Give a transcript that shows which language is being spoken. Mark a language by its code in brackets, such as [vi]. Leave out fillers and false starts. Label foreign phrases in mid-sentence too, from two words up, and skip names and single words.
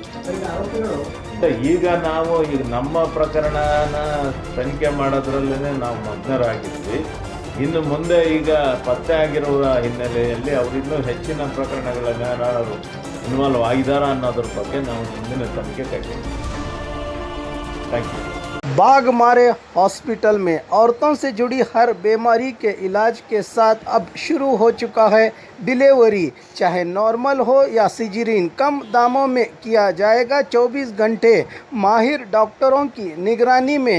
[kn] ಈಗ ನಾವು ನಮ್ಮ ಪ್ರಕರಣನ ತನಿಖೆ ಮಾಡೋದ್ರಲ್ಲೇ ನಾವು ಮಗ್ನರಾಗಿದ್ವಿ. ಇನ್ನು ಮುಂದೆ ಈಗ ಪತ್ತೆ ಆಗಿರುವ ಹಿನ್ನೆಲೆಯಲ್ಲಿ ಅವರಿನ್ನೂ ಹೆಚ್ಚಿನ ಪ್ರಕರಣಗಳನ್ನು ಯಾರು ಇನ್ವಾಲ್ವ್ ಆಗಿದ್ದಾರಾ ಅನ್ನೋದ್ರ ಬಗ್ಗೆ ನಾವು ಮುಂದಿನ ತನಿಖೆ ಕೈಗೊಳ್ತೀವಿ. [en] Thank you. [hi] बाघमारे हॉस्पिटल में औरतों से जुड़ी हर बीमारी के इलाज के साथ अब शुरू हो चुका है डिलीवरी, चाहे नॉर्मल हो या सिजेरियन, कम दामों में किया जाएगा 24 घंटे माहिर डॉक्टरों की निगरानी में।